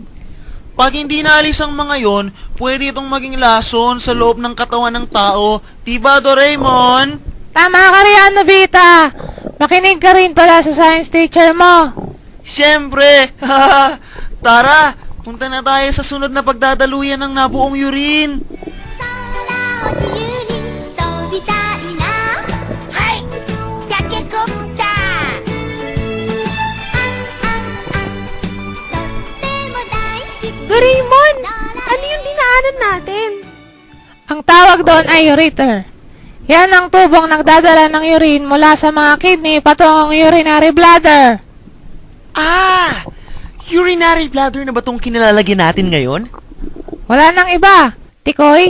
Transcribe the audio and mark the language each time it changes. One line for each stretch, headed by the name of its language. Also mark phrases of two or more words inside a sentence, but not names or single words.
Filipino: Pag hindi naalis ang mga yon, pwede itong maging lason sa loob ng katawan ng tao. Diba, Doraemon? Tama ka riyan, Nobita. Makinig ka rin pala sa
English: science teacher
Filipino: mo. Siyempre! Tara, punta na tayo sa sunod na pagdadaluyan ng nabuong urine.
Japanese: 空を自由に飛びたいなはいタケコプターとっても大好き
Filipino: Doraemon! Ano yung dinaanan natin? Ang tawag doon ay ureter. Yan ang tubong nagdadala ng urine mula sa mga kidney patungong
English: urinary bladder.
Filipino: Ah!
English: Urinary bladder
Filipino: na ba itong kinalalagyan natin ngayon? Wala nang iba, Tikoy.